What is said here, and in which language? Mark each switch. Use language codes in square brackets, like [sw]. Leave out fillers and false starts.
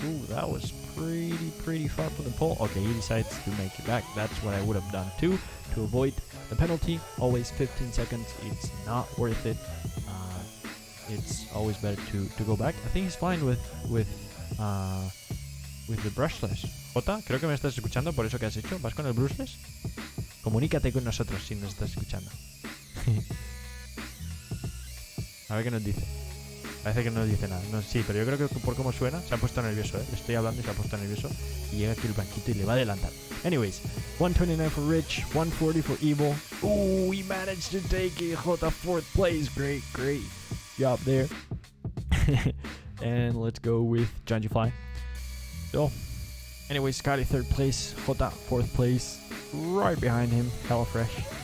[en] Ooh, that was pretty far from the pole. Okay, he decides to make it back. That's what I would have done too, to avoid the penalty. Always 15 seconds. It's not worth it. It's always better to go back. I think he's fine with the brushless. [es] Jota, creo que me estás escuchando por eso que has hecho. ¿Vas con el brushless? Comunícate con nosotros si nos estás escuchando. A ver qué nos dice. Parece que no dice nada. No, sí, pero yo creo que por cómo suena se ha puesto nervioso, Le estoy hablando y se ha puesto nervioso. Y llega aquí el banquito y le va a adelantar. [en] Anyways, 1:29 for Rich, 1:40 for Evil. Ooh, he managed to take it. Jota 4th place. Great job there. And let's go with Genufly. So, anyway, Scotty 3rd place. Jota 4th place. Right behind him, HelaFresh.